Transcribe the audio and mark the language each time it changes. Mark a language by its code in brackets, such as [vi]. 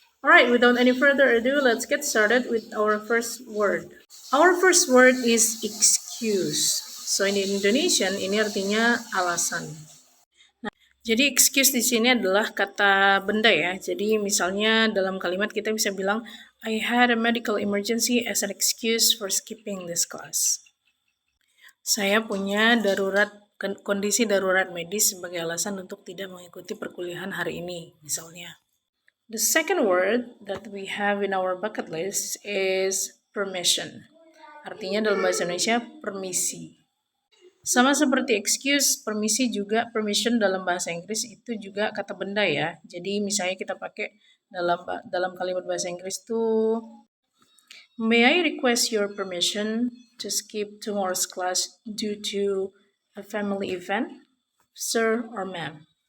[en] Alright, without any further ado, let's get started with our first word. Our first word is excuse. So in Indonesian [id] ini artinya alasan. Nah, jadi excuse di sini adalah kata benda ya. Jadi misalnya dalam kalimat kita bisa bilang [en] I had a medical emergency as an excuse for skipping this class. [id] Saya punya kondisi darurat medis sebagai alasan untuk tidak mengikuti perkuliahan hari ini misalnya. [en] The second word that we have in our bucket list is permission. [id] Artinya dalam bahasa Indonesia permisi. Sama seperti excuse, permisi juga permission dalam bahasa Inggris itu juga kata benda ya. Jadi misalnya kita pakai dalam kalimat bahasa Inggris tuh [en] May I request your permission to skip tomorrow's class due to a family event, sir or ma'am?